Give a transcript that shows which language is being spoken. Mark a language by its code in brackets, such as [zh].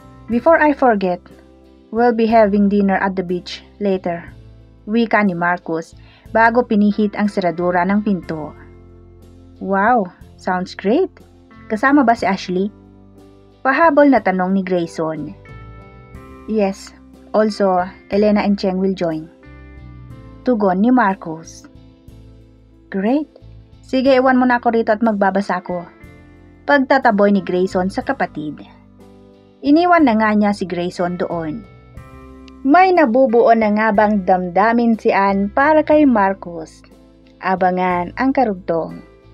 [en] Before I forget, we'll be having dinner at the beach later. [tl] Wika ni Marcus bago pinihit ang seradura ng pinto. [en] Wow, sounds great. [tl] Kasama ba si Ashley? Pahabol na tanong ni Grayson. [en] Yes, also Elena and Cheng will join. [tl] Tugon ni Marcus. [en] Great. [tl] Sige, iwan mo na ako rito at magbabasa ako. Pagtataboy ni Grayson sa kapatid. Iniwan na nga niya si Grayson doon. May nabubuo na nga bang damdamin si Ann para kay Marcus? Abangan ang karugtong.